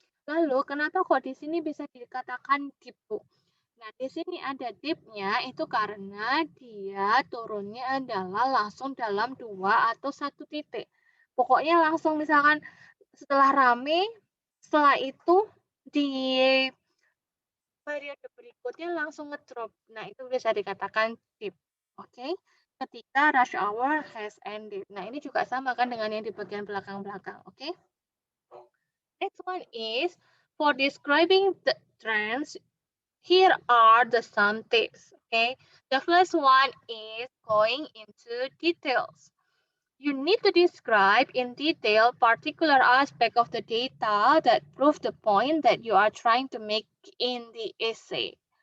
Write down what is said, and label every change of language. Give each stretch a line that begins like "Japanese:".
Indonesian: Lalu kenapa kok di sini bisa dikatakan dip, Bu? Nah, di sini ada dip-nya itu karena dia turunnya adalah langsung dalam 2 atau 1 titik. Pokoknya langsung misalkan setelah rame, setelah itu di periode berikutnya langsung ngedrop. Nah, itu bisa dikatakan dip. Oke.
English: Ketika rush hour has ended.
Indonesian: Nah, ini juga sama kan dengan yang di bagian belakang-belakang. Oke.
English: Next one is for describing the trends. Here are the some tips. Okay. The first one is going into details. You need to describe in detail particular aspect of the data that prove the point that you are trying to make in the essay.